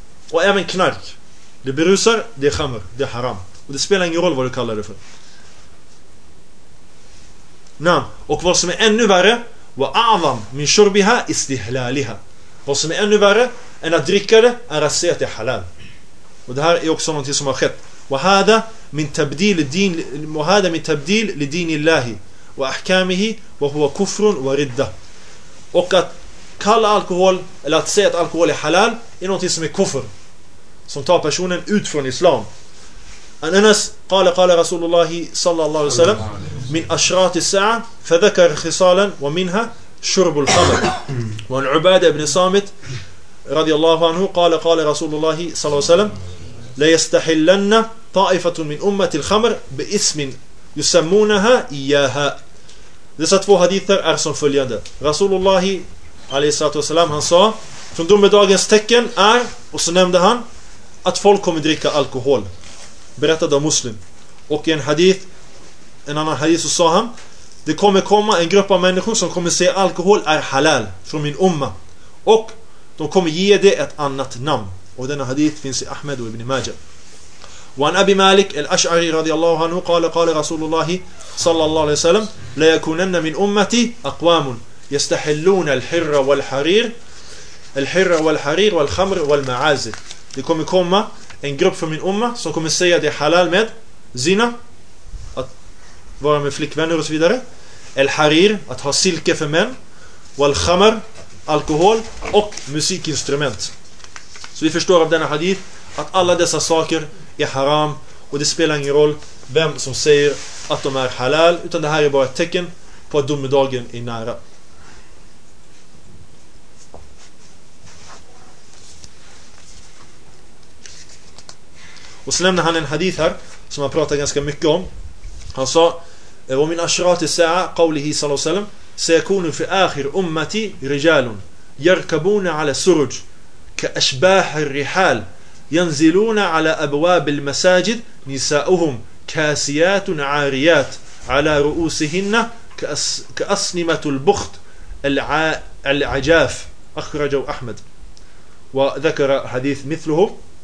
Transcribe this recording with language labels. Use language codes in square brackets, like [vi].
[sv] Och även knark, det berusar, det är khamr, det är haram. Och det spelar ingen roll vad du kallar det för. Nah. Och vad som är ännu värre, [ar] wa a'zam min shurbiha istihlaliha. [sv] Vad som är ännu värre än att dricka det är att säga att det är halal. Och det här är också något som har skett. [ar] وهذا من تبديل الدين وهذا من تبديل لدين الله واحكامه وهو كفر ورده. [sv] Och att kalla alkohol eller att säga att alkohol är halal är något som är kufr, som tar personen ut från islam. [ar] Anas قال رسول الله صلى الله عليه وسلم من اشراط الساعه فذكر خصالا ومنها شرب الخمر. وعن عباده بن صامت رضي الله عنه قال رسول الله صلى الله عليه وسلم لا يستحلن طائفة من أمة الخمر باسم يسمونها إياها. [sv] Dessa två hadither är som följande. Rasulullah alaihissalam, han sa, från domedagens tecken är, och så nämnde han, att folk kommer dricka alkohol, berättade av muslim. Och i en hadith, en annan hadith, så sa han, det kommer komma en grupp av människor som kommer säga alkohol är halal från min umma, och de kommer ge det ett annat namn. Och denna hadith finns i Ahmed och Ibn Majah. [ar] وعن أبي مالك الأشعري رضي الله عنه قال رسول الله صلى الله عليه وسلم لا يكونن من أمتي أقوام يستحلون الحر والحرير الحر والحرير والخمر والمعازل. [sv] Det kommer komma en grupp från min umma som kommer säga det är halal med zina, att vara med flickvänner och så vidare, el harir, att ha silke för män, wal khamr, alkohol, och musikinstrument. Så vi förstår av denna hadith att alla dessa saker är haram, och det spelar ingen roll vem som säger att de är halal, utan det här är bara ett tecken på att domedagen är nära. Och så nämner han en hadith här som han pratar ganska mycket om. Han sa [ar] wa min ashrati sa'a qawlihi sallallahu alaihi wasallam sayakunu fi akhir ummati rijalun yarkabuna ala suruj كأشباح الرحال ينزلون على أبواب المساجد نساؤهم كاسيات عاريات على رؤوسهن كأصنمة البخت العجاف أخرجه أحمد وذكر حديث مثله.